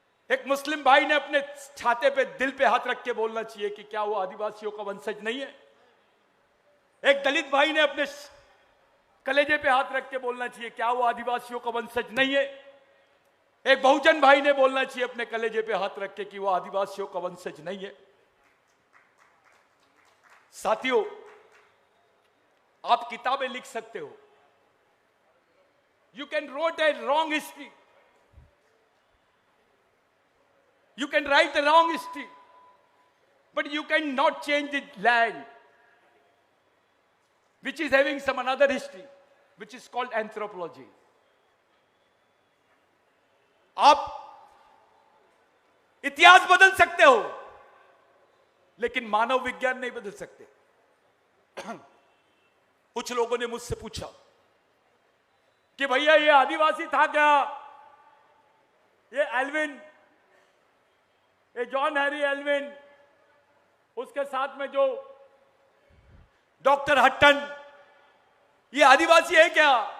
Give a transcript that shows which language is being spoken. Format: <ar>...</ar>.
<hi>एक मुस्लिम भाई ने अपने छाते पे, दिल पे हाथ रख के बोलना चाहिए कि क्या वो आदिवासियों का वंशज नहीं है। एक दलित भाई ने अपने कलेजे पे हाथ रख के बोलना चाहिए क्या वो आदिवासियों का वंशज नहीं है। एक बहुजन भाई ने बोलना चाहिए अपने कलेजे पे हाथ रख के कि वो आदिवासियों का वंशज नहीं है। साथियों, आप किताबें लिख सकते हो,</hi> <en>You can wrote a wrong history, you can write the wrong history, but you cannot change the land which is having some another history which is called anthropology.</en> <hi>आप इतिहास बदल सकते हो लेकिन मानव विज्ञान नहीं बदल सकते। कुछ लोगों ने मुझसे पूछा कि भैया ये आदिवासी था क्या, ये एल्विन, ये जॉन हैरी एल्विन, उसके साथ में जो डॉक्टर हट्टन, ये आदिवासी है क्या।</hi>